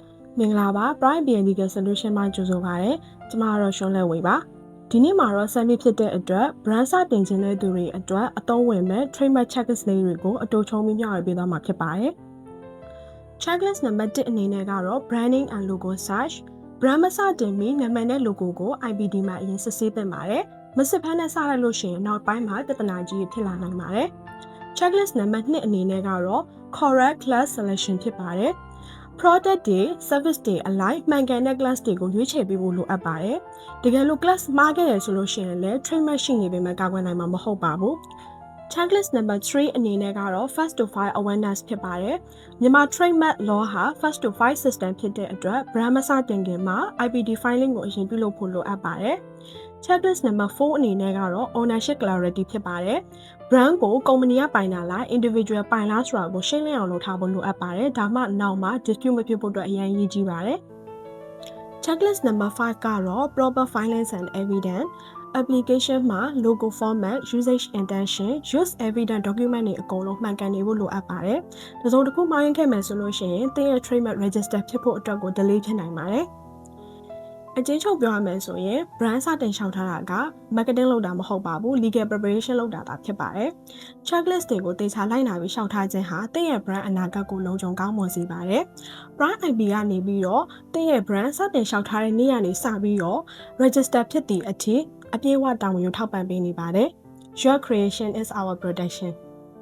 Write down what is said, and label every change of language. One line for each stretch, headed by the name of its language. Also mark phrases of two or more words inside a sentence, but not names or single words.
Burmese: မင်္ဂလာပါ Prime Legal Solution မှာကြိုဆိုပါရစေ။ကျွန်မကတော့ရှွန်းလဲဝေပါ။ဒီနေ့မှာတော့ submit ဖြစ်တဲ့အတွက် brand စတင်ခြင်းတဲ့သူတွေအတွက်အသုံးဝင်မဲ့
English: trademark checklist
Burmese: လေးတွေကိုအတူချုံပြီးမျှဝေပေးသွားမှာဖြစ်ပါတယ်။ checklist နံပါတ်1အနေနဲ့ကတော့
English: branding and logo search
Burmese: brand မစတင်မီနာမည်နဲ့ logo ကို IBD မှာအရင်စစ်ဆေးသင့်ပါတယ်။မစစ်ဖမ်းနဲ့စလိုက်လို့ရှိရင်နောက်ပိုင်းမှာပြဿနာ ကြီးဖြစ်လာနိုင်ပါတယ်။ checklist နံပါတ်2အနေနဲ့ကတော့
English: correct class selection
Burmese: ဖြစ်ပါတယ်။ product တွေ service တွေအလိုက်မှန်ကန်တဲ့ class တွေကိုရွေးချယ်ပေးဖို့လိုအပ်ပါတယ်။တကယ်လို့ class မှားခဲ့ရဆိုလို့ရှိရင်လည်း trademark ရှိနေပေမဲ့ကာကွယ်နိုင်မှာမဟုတ်ပါဘူး။ checklist နံပါတ်3အနေနဲ့ ကတော့
English: first to file awareness
Burmese: ဖြစ်ပါတယ်။မြန်မာ
English: trademark law
Burmese: ဟာ
English: first to file system
Burmese: ဖြစ်တဲ့အတွက် brand မစတင်ခင်မှာ
English: IPD filing
Burmese: ကိုအရင်ပြုလုပ်ဖို့လိုအပ်ပါတယ်။ checklist နံပါတ်4အနေနဲ့ကတော့
English: ownership clarity
Burmese: ဖြစ်ပါတယ်။ brand ကို ကုမ္ပဏီကပိုင်တာလား individual ပိုင်လားဆိုတာကိုရှင်းလင်းအောင်လုပ်ထားဖို့လိုအပ်ပါတယ်။ဒါမှနောက်မှာ dispute မဖြစ်ဖို့အတွက်အရင်ရေးကြည့်ပါတယ်။ checklist နံပါတ်5ကတော့ proper
English: filings and evidence application
Burmese: မှာ
English: logo format usage intention use evidence document
Burmese: တွေအကုန်လုံးမှန်ကန်နေဖို့လိုအပ်ပါတယ်။ဒါဆိုတစ်ခုမှားယွင်းခဲ့မယ် ဆိုလို့ရှိရင်သင်ရဲ့
English: trademark register
Burmese: ဖြစ်ဖို့အတွက်ကို delay ဖြစ်နိုင်ပါတယ်။အကျဉ်းချုပ်ပြောရမယ်ဆိုရင် brand စတင်လျှောက်ထားတာက marketing လုပ်တာမဟုတ်ပါဘူး
English: legal preparation
Burmese: လုပ်တာဖြစ်ပါတယ်။ checklist တွေကိုတေချာလိုက်နာပြီးလျှောက်ထားခြင်းဟာသင်ရဲ့ brand အနာဂတ်ကိုလုံခြုံကောင်းမွန်စေပါတယ်။ brand IP ကနေပြီးတော့သင်ရဲ့ brand စတင်လျှောက်ထားတဲ့နေ့ကနေစပြီးတော့ register ဖြစ်သည့်အထိအပြည့်အဝတာဝန်ယူထောက်ပံ့ပေးနေပါတယ်။
English: Your creation is our protection